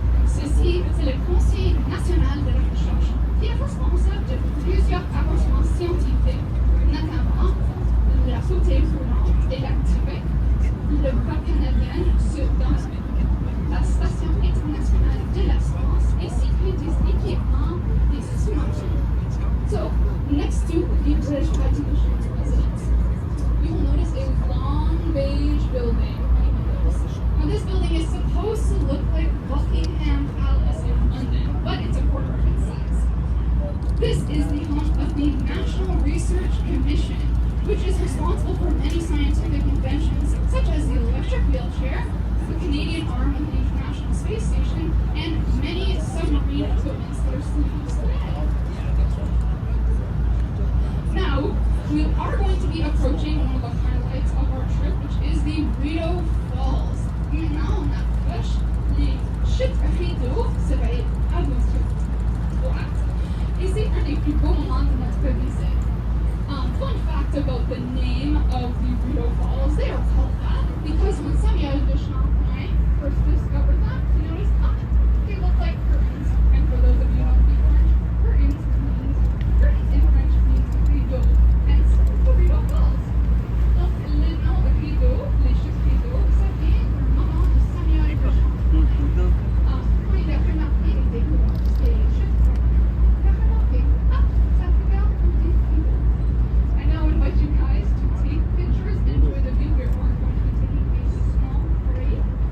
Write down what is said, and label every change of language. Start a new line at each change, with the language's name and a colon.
French: Ceci, c'est le Conseil national de la recherche, qui est responsable de plusieurs avancements scientifiques, notamment la fauteuil roulant électrique, le bras canadien dans la Station internationale de l'espace, ainsi que des équipements des sous-marins.
English: So, next to the British High Commission residence, you will notice a long beige building. Now, this building is supposed to look like Buckingham Palace in London, but it's a quarter of its size. This is the home of the National Research Commission, which is responsible for many scientific inventions, such as the electric wheelchair, the Canadian arm of the International Space Station, and many submarine equipment that are still used today. Now, we are going to be approaching one of the highlights of our trip, which is the Rideau Falls.
French: Maintenant, on approche les chutes Rideau, ça va être à votre droite. Et c'est un des plus beaux moments de notre visite.
English: Fun fact about the name of the Rideau Falls, they are called that because when Samuel de Champlain first discovered them, he noticed, they look like curtains. And for those of you who don't speak French, curtains in French means rideau, hence the Rideau Falls.
French: Donc, le nom Rideau, les chutes Rideau, ça vient d'un moment de Samuel de Champlain. Quand il a remarqué les décors des chutes, il a remarqué, ça regarde comme des rideaux.
English: I now invite you guys to take pictures and enjoy the view. We're going to be taking a small break.